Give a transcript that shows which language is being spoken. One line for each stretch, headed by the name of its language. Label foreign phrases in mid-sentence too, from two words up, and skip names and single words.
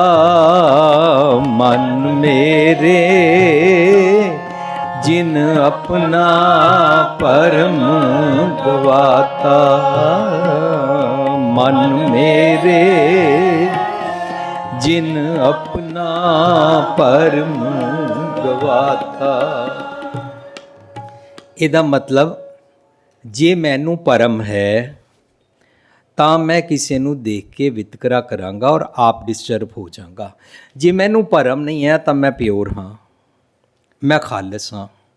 Punjabi: ਮਨ ਮੇਰੇ ਜਿਨ ਅਪਨਾ ਪਰਮ ਗਵਾਤਾ। ਮਨ ਮੇਰੇ ਜਿਨ ਅਪਨਾ ਪਰਮ ਗਵਾਤਾ। ਇਹਦਾ ਮਤਲਬ ਜੇ ਮੈਨੂੰ ਭਰਮ ਹੈ ਤਾਂ ਮੈਂ ਕਿਸੇ ਨੂੰ ਦੇਖ ਕੇ ਵਿਤਕਰਾ ਕਰਾਂਗਾ ਔਰ ਆਪ ਡਿਸਟਰਬ ਹੋ ਜਾਵਾਂਗਾ। ਜੇ ਮੈਨੂੰ ਭਰਮ ਨਹੀਂ ਹੈ ਤਾਂ ਮੈਂ ਪਿਓਰ ਹਾਂ, ਮੈਂ ਖਾਲਸ ਹਾਂ।